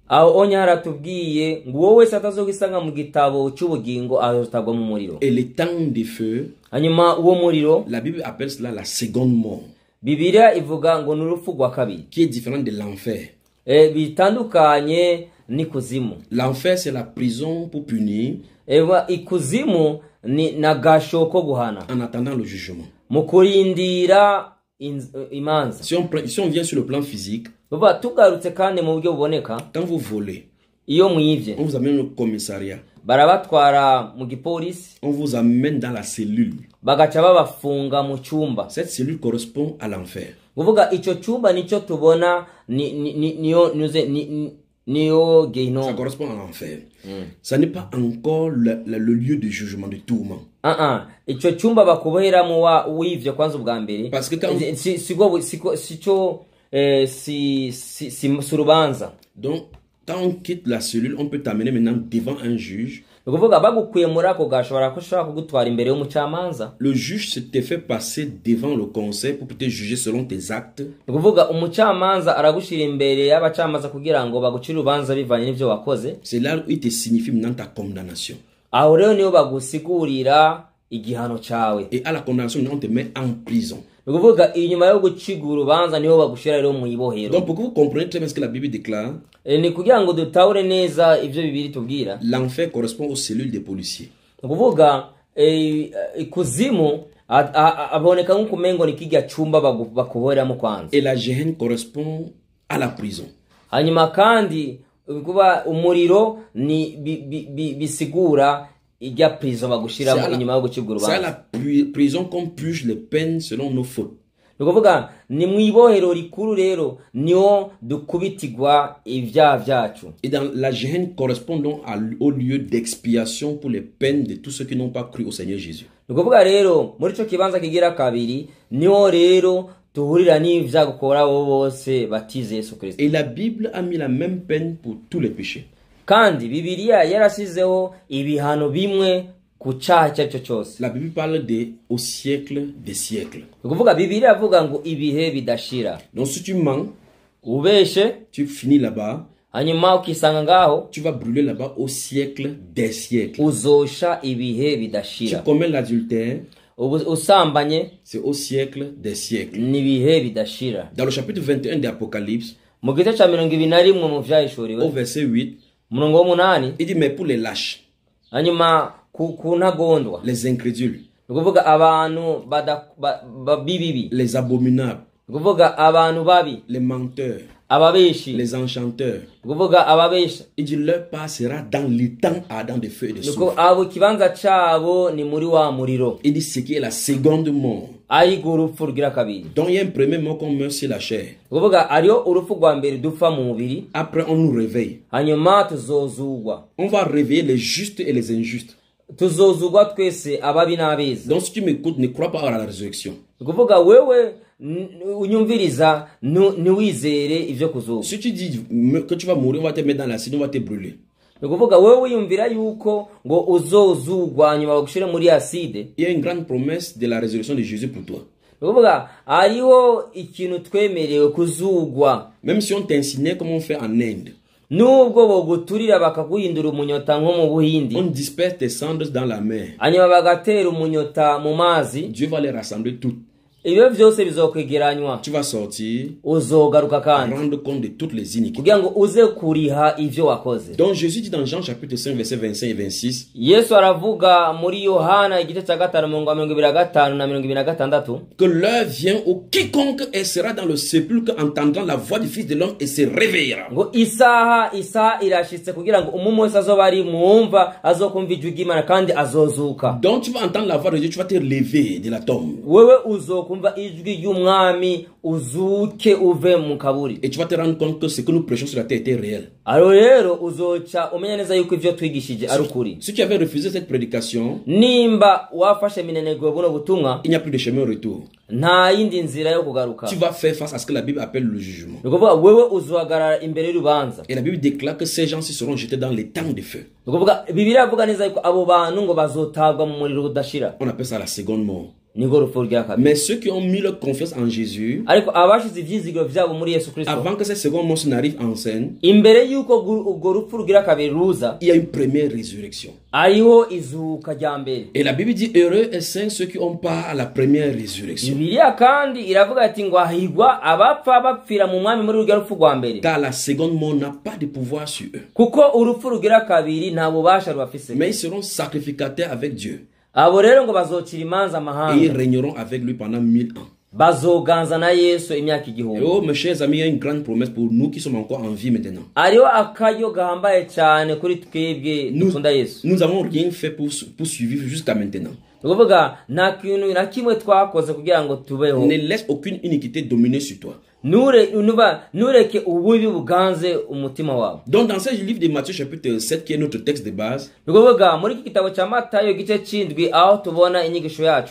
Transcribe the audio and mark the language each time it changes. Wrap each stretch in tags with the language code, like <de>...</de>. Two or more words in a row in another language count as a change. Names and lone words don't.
<fr>Et les temps de feu, la Bible appelle cela la seconde mort, qui est différent de l'enfer. L'enfer c'est la prison pour punir en attendant le jugement.</fr> <rn>imanza.</rn> <fr>Si on vient sur le plan physique,</fr> <rn>Kuvuga tugarutse kandi mu buryo buboneka,</rn> <fr>quand vous volez,</fr> <rn>iyo mwivye</rn> <fr>on vous amène au commissariat,</fr> <rn>barabatwara mu gipolisi,</rn> <fr>on vous amène dans la cellule.</fr> <rn>bagaca babafunga mu cyumba.</rn> <fr>Cette cellule correspond à l'enfer.</fr> <rn>Kuvuga ico cyumba nico tubona niyo</rn> <fr>Ça Gehinnom. correspond à l'enfer. Ça n'est pas encore le lieu de jugement, de tourment.</fr> <rn>Ico cyumba bakuboheramo wivye kwanza ubwa mbere.</rn> <fr>Parce que quand</fr> <rn>si urubanza.</rn> <fr>Donc, quand on quitte la cellule, on peut t'amener maintenant devant un juge.</fr> <rn>Kuvuga bagukuye muri ako gashobora kushaka kugutwara imbere y'umucamanza.</rn> <fr>Le juge te fait passer devant le conseil pour te juger selon tes actes.</fr> <rn>Kuvuga umucamanza aragushira imbere y'abacamanza kugira ngo bagucire urubanza bivanye n'ivyo wakoze.</rn> <fr>C'est là où il te signifie maintenant ta condamnation.</fr> <rn>Aho rero niyo bagusigurira igihano cawe.</rn> <fr>Et à la condamnation, on te met en prison.</fr> <rn>Kuvuga inyuma yo gucigura urubanza niho bagushira rero mu ibohero.</rn> <fr>Donc pour que vous compreniez très bien ce que la Bible déclare,</fr> <rn>ni kugira ngo dutahure neza ivyo bibiri tubwira.</rn> <fr>L'enfer correspond aux cellules des policiers.</fr> <rn>Kuvuga ikuzimu aboneka nk'ukumengo ni kijya cyumba bakuboreramo kwanza.</rn> <fr>Et la Géhenne correspond à la prison.</fr> <rn>Hanyuma kandi kuba umuriro ni bisigura ijya prison bagushira inyuma yo gucibwa urubanza.</rn> <fr>C'est la prison qu'on purge les peines selon nos fautes.</fr> <rn>Kuvuga ni mwibohero rikuru rero niho dukubitigwa ivya vyacu.</rn> <fr>Et dans la Géhenne correspond donc au lieu d'expiation pour les peines de tous ceux qui n'ont pas cru au Seigneur Jésus.</fr> <rn>Kuvuga rero muri cyo kibanza kigira kabiri niho rero tuhurira n'ivya gukora bose batize Yesu Kristo.</rn> <fr>Et la Bible a mis la même peine pour tous les péchés.</fr> <rn>Kandi Bibiliya yarasizeho ibihano bimwe ku cyaha cyacu cyose.</rn> <fr>La Bible parle au siècle des siècles.</fr> <rn>Kuvuga Bibiliya avuga ngo ibihe bidashira.</rn> <fr>Donc si tu mens,</fr> <rn>ubeshe,</rn> <fr>tu finis là-bas,</fr> <rn>hanyuma ukisanga ngaho,</rn> <fr>tu vas brûler là-bas au siècle des siècles.</fr> <rn>Uzosha ibihe bidashira.</rn> <fr>Tu commets l'adultère,</fr> <rn>usambanye,</rn> <fr>c'est au siècle des siècles.</fr> <rn>Nibihe bidashira.</rn> <fr>Dans le chapitre 21 de l'Apocalypse,</fr> <rn>mu gice cya 21 mu vyahishuriwe,</rn> <fr>au verset 8,</fr> <rn>murongo wa 8,</rn> <fr>il dit mais pour les lâches,</fr> <rn>hanyuma kunagondwa,</rn> <fr>les incrédules,</fr> <rn>kuvuga abantu bibibi,</rn> <fr>les abominables,</fr> <rn>kuvuga abantu babi,</rn> <fr>les menteurs,</fr> <rn>ababeshi,</rn> <fr>les enchanteurs,</fr> <rn>kuvuga ababesha,</rn> <fr>il dit leur part sera dans les temps ardents de feu et de soufre.</fr> <rn>Abo kibanza cyabo ni muri wa muriro.</rn> <fr>Il dit ce qui est la seconde mort.</fr> <rn>Ayigo urupfu rugira kabiri.</rn> <fr>Donc il y a un premier mort qu'on meurt sur la chair.</fr> <rn>Kuvuga ariyo urupfu rwa mbere dupfa mu mubiri.</rn> <fr>Après on nous réveille.</fr> <rn>Hanyuma tuzozugwa.</rn> <fr>On va réveiller les justes et les injustes.</fr> <rn>Tuzozugwa twese ababi n'abeza.</rn> <fr>Donc si tu m'écoutes, ne crois pas à la résurrection.</fr> <rn>Kuvuga wewe unyumviriza niwizere ivyo kuzuka.</rn> <fr>Si tu dis que tu vas mourir, on va te mettre dans l'acide, on va te brûler.</fr> <rn>Kuvuga wewe yumvira yuko ngo uzozugwa nyuma bagushire muri acide.</rn> <fr>Il y a une grande promesse de la résurrection de Jésus pour toi.</fr> <rn>Kuvuga ariho ikintu twemerewe kuzugwa.</rn> <fr>Même si on t'insinue comme on fait en Inde.</fr> <rn>Nubwo boguturira bakaguhindura umunyota nko mu Buhindi.</rn> <fr>On disperse tes cendres dans la mer.</fr> <rn>Hanyuma bagatera umunyota mu mazi.</rn> <fr>Dieu va les rassembler toutes.</fr> <rn>Ibyo byose bizokwegeranywa.</rn> <fr>Tu vas sortir,</fr> <rn>uzogaruka kandi</rn> <fr>rendre compte de toutes les iniquités.</fr> <rn>Kugira ngo uze kuriha ivyo wakoze.</rn> <fr>Donc Jésus dit dans Jean chapitre 5 verset 25 et 26.</fr> <rn>Yesu aravuga muri Yohana igice cya 5:25 na 26</rn> <fr>que l'heure vient où quiconque sera dans le sépulcre entendra la voix du Fils de l'homme et se réveillera.</fr> <rn>Ngo isaha irashitse kugira ngo umuntu wese azoba ari mwumva azokumva ijwi ry'Imana kandi azozuka.</rn> <fr>Donc tu vas entendre la voix de Dieu, tu vas te lever de la tombe.</fr> <rn>Wewe uzokumva ijwi ry'umwami uzuke uve mu kaburi.</rn> <fr>Et tu vas te rendre compte que ce que nous prêchons sur la terre était réel.</fr> <rn>Aro rero uzoca umenya neza yuko ivyo twigishije ari ukuri.</rn> <fr>Si tu avais refusé cette prédication,</fr> <rn>nimba wafashe minenegwe buno butumwa,</rn> <fr>il n'y a plus de chemin au retour.</fr> <rn>Nta yindi nzira yo kugaruka.</rn> <fr>Tu vas faire face à ce que la Bible appelle le jugement.</fr> <rn>Nukuvuga wewe uzohagarara imbere y'urubanza.</rn> <fr>Et la Bible déclare que ces gens-ci seront jetés dans les temps de feu.</fr> <rn>Nukuvuga Bibiliya avuga neza yuko abo bantu ngo bazotabwa mu muriro udashira.</rn> <fr>On appelle ça la seconde mort. Mais ceux qui ont mis leur confiance en Jésus, avant que cette seconde mort n'arrive en scène, il y a une première résurrection. Et la Bible dit heureux et saints ceux qui ont part à la première résurrection. Car la seconde mort n'a pas de pouvoir sur eux. Mais ils seront sacrificataires avec Dieu. Et ils régneront avec lui pendant 1000 ans.</fr> <rn>bazoganza na Yesu imyaka igihumbi.</rn> <fr>Oh mes chers amis, il y a une grande promesse pour nous qui sommes encore en vie maintenant.</fr> <rn>Ariyo akayo gahambaye cyane kuri twebwe dukunda Yesu.</rn> <fr>Nous avons rien fait pour survivre jusqu'à maintenant.</fr> <rn>Ukuvuga nta kintu na kimwe twakoze kugira ngo tubeho.</rn> <fr>Ne laisse aucune iniquité dominer sur toi.</fr> <rn>Nureke ububi buganze umutima wawe.</rn> <fr>Donc dans ce livre de Matthieu chapitre 7 qui est notre texte de base,</fr> <rn>ukuvuga muri iki gitabo cya Matayo gice cy'indwi aho tubona inyigisho yacu,</rn>